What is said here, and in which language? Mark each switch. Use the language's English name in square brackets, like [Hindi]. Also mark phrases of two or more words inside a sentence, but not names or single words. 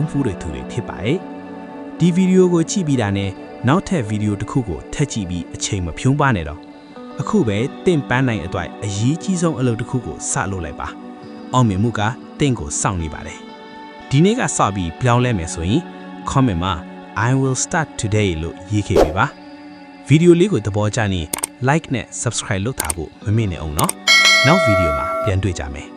[Burmese] ဖူးတဲ့သူတွေဖြစ်ပါရဲ့ဒီဗီဒီယိုကိုကြည့်ပြီးတာနဲ့နောက်ထပ်ဗီဒီယိုတစ်ခုကိုထပ်ကြည့်ပြီးအချိန်မဖြုံးပါနဲ့တော့အခုပဲတင့်ပန်းနိုင်အတွက်အရေးကြီးဆုံးအလုပ်တစ်ခုကိုစလုပ်လိုက်ပါအောင်မြင်မှုကတင့်ကိုစောင့်နေပါတယ်ဒီနေ့ကစပြီးပြောင်းလဲမယ်ဆိုရင် comment မှာ [English] I will start today [Burmese] လို့ရေးခဲ့ပေးပါဗီဒီယိုလေးကိုသဘောကျရင် like နဲ့ subscribe လုပ်ထားဖို့မမေ့နဲ့အောင်နော်နောက်ဗီဒီယိုမှာပြန်တွေ့ကြမယ်